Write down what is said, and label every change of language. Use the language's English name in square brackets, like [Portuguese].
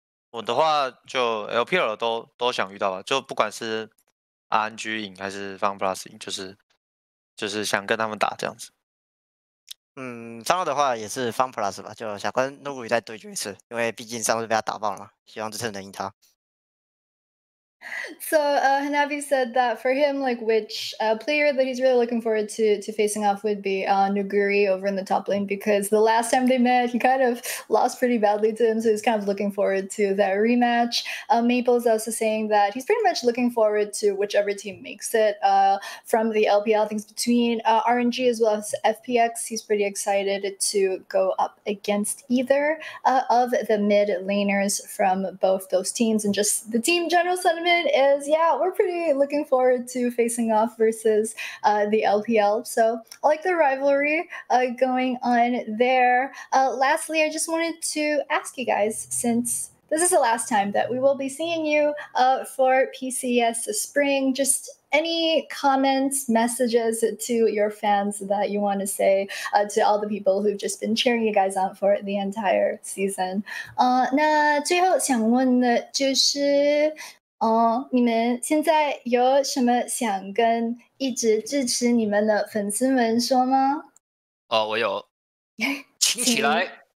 [Chinese] 我的话就 LPL 都想遇到吧，就不管是 RNG 赢还是 FunPlus 赢，就是想跟他们打这样子。上路的话也是 FunPlus 吧，就想跟怒宇再对决一次，因为毕竟上路被他打爆了嘛，希望这次能赢他。 [English] So Hanabi said that for him, like which player that he's really looking forward to facing off would be Nuguri over in the top lane, because the last time they met, he kind of lost pretty badly to him, so he's kind of looking forward to that rematch. Maple's also saying that he's pretty much looking forward to whichever team makes it from the LPL. Things between RNG as well as FPX, he's pretty excited to go up against either of the mid laners from both those teams, and just the team general sentiment is, yeah, we're pretty looking forward to facing off versus the LPL. So I like the rivalry going on there. Lastly, I just wanted to ask you guys, since this is the last time that we will be seeing you for PCS Spring, just any comments, messages to your fans that you want to say to all the people who've just been cheering you guys on for the entire season. [Chinese] 那最后想问的就是你们现在有什么想跟一直支持你们的粉丝们说吗？我有，请起来！